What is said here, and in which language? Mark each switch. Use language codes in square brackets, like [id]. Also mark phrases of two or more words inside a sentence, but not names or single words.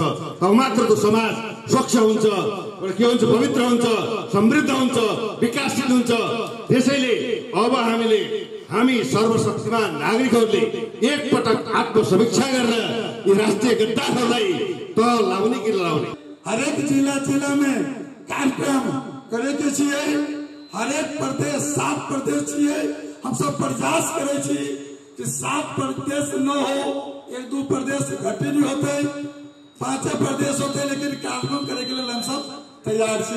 [ne] तब मात्र त्यो समाज स्वच्छ हुन्छ, के हुन्छ, पवित्र हुन्छ, समृद्ध हुन्छ, विकासशील हुन्छ। त्यसैले अब हामी सर्वशक्तिमान नागरिकहरूले एकपटक आत्मसमीक्षा गरेर यी राष्ट्रिय गद्दारहरूलाई तल लाउने कि लाउने। [mai] हरेक जिला में कार्यक्रम करेके छियै, हरेक प्रदेश 7 प्रदेश छियै। हम सब प्रयास करे छी कि 7 प्रदेश न हो, 1-2 प्रदेश घटे नहीं होते, 5 प्रदेश होते, लेकिन कार्यक्रम करे के लिए हम सब तैयार छी।